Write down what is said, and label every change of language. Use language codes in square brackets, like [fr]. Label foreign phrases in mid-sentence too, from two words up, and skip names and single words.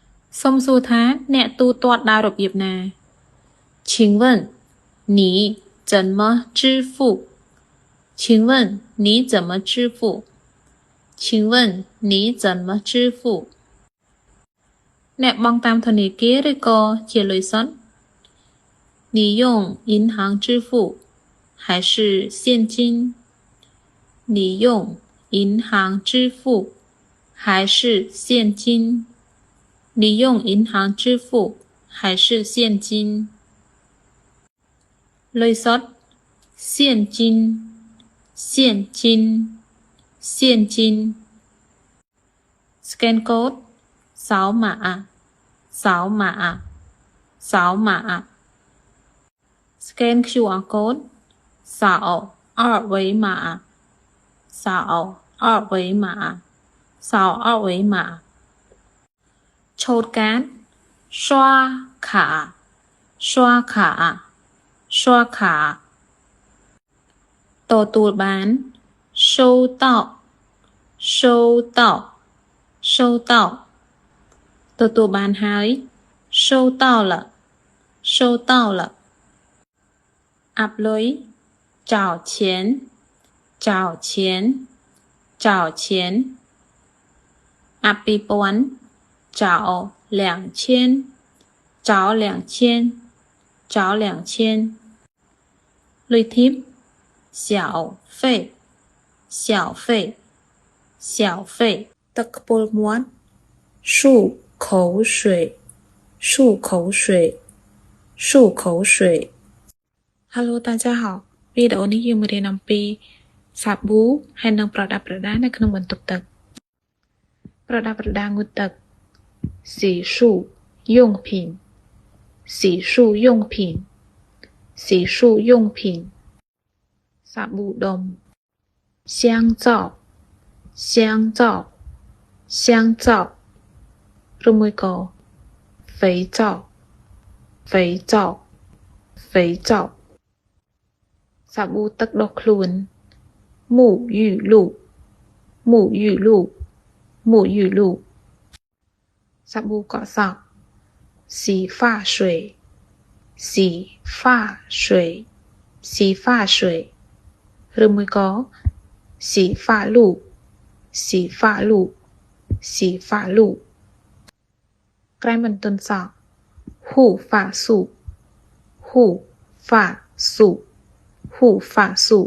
[km] សុំសួរថាអ្នកទូទាត់ដោយរបៀបណា [zh] 请问你怎么支付请问你怎么支付请问你怎么支付 [km] អ្នកបង់តាមធនាគារឬក៏ជាលុយសុទ្ធ [zh] 你用银行支付还是现金你用银行支付还是现金你用银行支付还是现金 [km] លុយសុទ្ធ [zh] 现金现金现金 [en] scan code [zh] 扫码扫码扫码 [en] scan QR code [zh] 扫二维码扫二维码扫二维码 [km] ឆូតកាត [zh] 刷卡刷卡刷卡 [km] ទទួលបាន [zh] 收到收到收到 [km] ទទួលបានហើយ [zh] 收到了收到了 [km] អាប់លុយ [zh] 找钱找钱找钱 [km] អាប់2000 [zh] 找2000找2000找2000 [km] លុយធីប [zh] 小费小费小 [km] 费ទឹកខ្ពុលមាត់ [zh] 漱口水漱口水漱口水 [km] Hello [zh] 大家好 [km] វីដេអូនេះយើងមករៀនអំពីសាប៊ូហើយនិងប្រដាប់ប្រ ដានៅក្នុងបន្ទប់ទឹកប្រដាប់ប្រដាងូតទឹក [zh] 洗漱用品洗漱用品洗漱用品 [km] សាប៊ូដុំ [zh] 香皂香皂香皂 [km] ឬមួយក៏ [zh] 肥皂肥皂肥皂 [km] សាប៊ូទឹកដុសខ្លួន [zh] 沐浴露沐浴露沐浴露 [km] សាប៊ូកក់សក់ [zh] 洗发水洗发水洗发水 [km] ឬមួយក៏ [zh] 洗发露洗发露洗发露 [km] ក្រែមបន្ទន់សក់ [zh] 护发素护发素护发素